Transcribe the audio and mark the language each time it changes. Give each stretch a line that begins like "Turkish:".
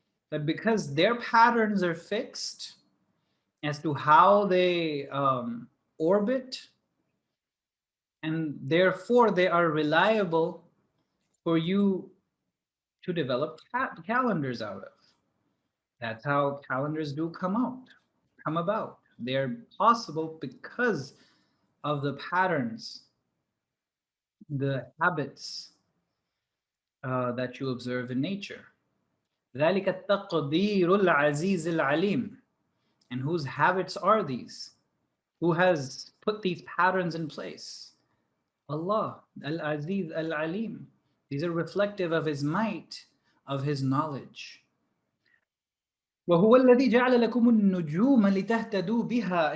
English: That because their patterns are fixed as to how they orbit, and therefore they are reliable for you to develop calendars out of. That's how calendars do come about. They're possible because of the patterns, the habits that you observe in nature.
Arabic: ذلك التقدير العزيز العليم.
English: And whose habits are these? Who has put these patterns in place? Allah, Al-Aziz Al-Alim. These are reflective of His might, of His knowledge.
Arabic: وَهُوَ الَّذِي جَعَلَ لَكُمُ النُّجُومَ لِتَهْتَدُوا بِهَا.